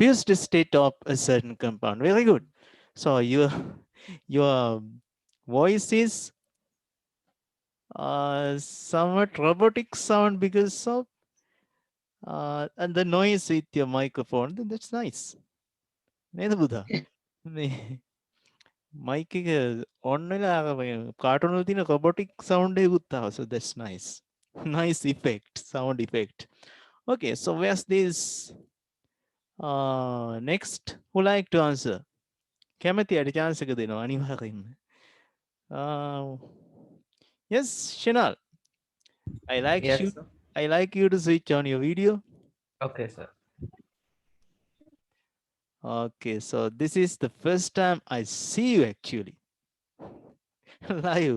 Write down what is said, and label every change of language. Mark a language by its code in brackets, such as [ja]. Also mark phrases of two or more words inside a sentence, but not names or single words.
[en] fused state of a certain compound. Very good. So your voice is somewhat robotic sound because of and the noise with your microphone. That's nice. [si] නේද බුදා? මේ මයික් එක ඔන් වෙලා කාටුන් වල තියෙන [en] robotic sound [si] එකකුත් ආවා. [en] So that's nice. Nice effect, sound effect. Okay, so where's this next who like to answer? [si] කැමති අයට chance එක දෙනවා අනිවාර්යෙන්ම. [en] Yes, Shinal. Yes, sir. I like you to switch on your video. Okay, sir. Okay, so this is the first time I see you actually live.